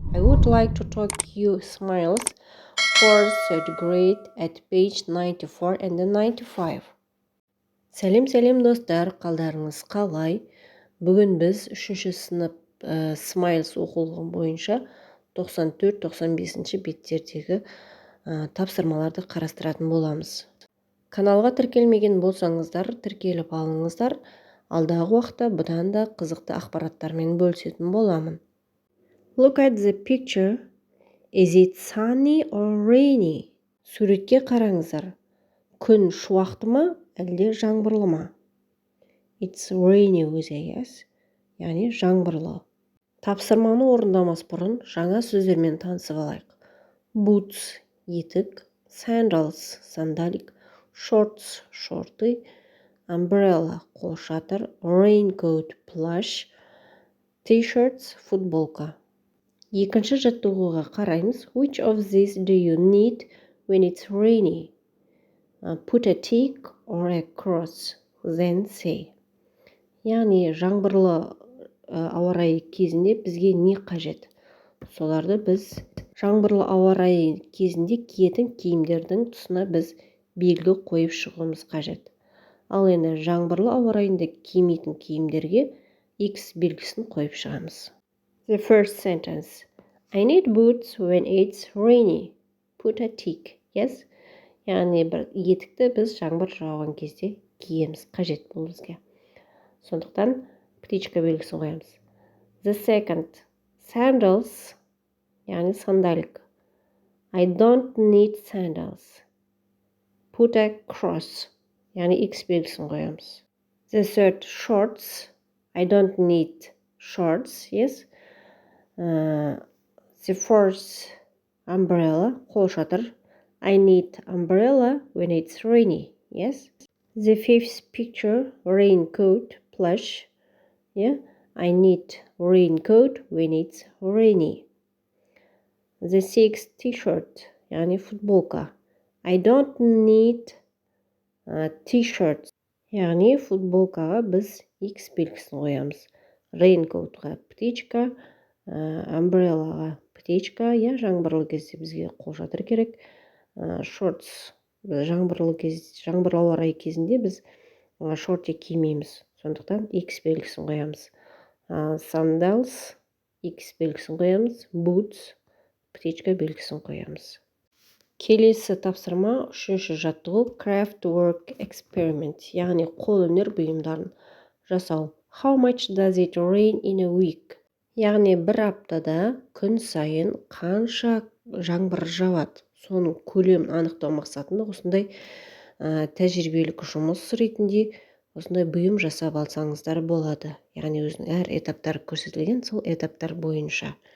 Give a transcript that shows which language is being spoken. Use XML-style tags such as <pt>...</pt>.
<en>I would like to talk you smiles for third grade at page 94 and 95.</en> <kk>Сәлем достар, қалдарыңыз қалай? Бүгін біз 3 сынып Smiles оқулығын бойынша 94-95 беттердегі тапсырмаларды қарастыратын боламыз. Каналға тіркелмеген болсаңыздар, тіркеліп алыңыздар. Алдағы уақытта бұдан да қызықты ақпараттармен бөлісетін боламын.</kk> <en>Look at the picture. Is it sunny or rainy?</en> <kk>Суретке қараңыздар. Күн шуақты ма, әлде жаңбырлы ма?</kk> <en>It's rainy</en> <kk>өзі,</kk> <en>yes.</en> <kk>Яғни жаңбырлы. Тапсырманы орындамас бұрын жаңа сөздермен танысып алайық. Boots етік, sandals сандалик, shorts шорты, umbrella қолшатыр, raincoat плащ, t-shirts футболка. Екінші жаттығуға қараймыз.</kk> <en>Which of these do you need when it's rainy? Put a tick or a cross, then say.</en> <kk>Яғни жаңбырлы ауа райы кезінде бізге не қажет? Соларды біз жаңбырлы ауа райы кезінде киетін киімдердің тұсына біз белгі қойып шығуымыз қажет. Ал енді жаңбырлы ауа райында кимейтін киімдерге X белгісін қойып шығамыз.</kk> <en>The first sentence. I need boots when it's rainy. Put a tick. Yes?</en> <kk>Яғни бір етікті біз жаңбыр жауған кезде киеміз, қажет бұл бізге. Сондықтан птичка белгісін қоямыз.</kk> <en>The second. Sandals.</en> <kk>Яғни сандалик.</kk> <en>I don't need sandals. Put a cross.</en> <kk>Яғни X белгісін қоямыз.</kk> <en>The third. Shorts. I don't need shorts. Yes? The fourth. Umbrella. Қолшатыр. I need umbrella when it's rainy. Yes? The fifth picture. Raincoat. Plush. Yeah? I need raincoat when it's rainy. The sixth t-shirt.</en> <kk>Yani футболка.</kk> <en>I don't need t-shirts.</en> <kk>Яғни футболкаға біз X белгісін қоямыз. Raincoatға птичка, umbrelаға птичка, жаңбырлы кезде бізге қолшатыр керек. Shorts, жаңбырлы ауа райы кезінде біз шорти кимейміз. Сондықтан X белгісін қоямыз. Sandals, X белгісін қоямыз. Boots, птичка белгісін қоямыз. Келесі тапсырма 3 жаттығу</kk> <en>craft work experiment,</en> <kk>яғни қолөнер бұйымдарын жасау.</kk> <en>How much does it rain in a week?</en> <kk>Яғни бір аптада күн сайын қанша жаңбыр жауады? Соның көлемін анықтау мақсатында осындай тәжірибелік жұмыс ретінде осындай бұйым жасап алсаңыздар болады. Яғни өзінің әр этаптары көрсетілген, сол этаптар бойынша.</kk>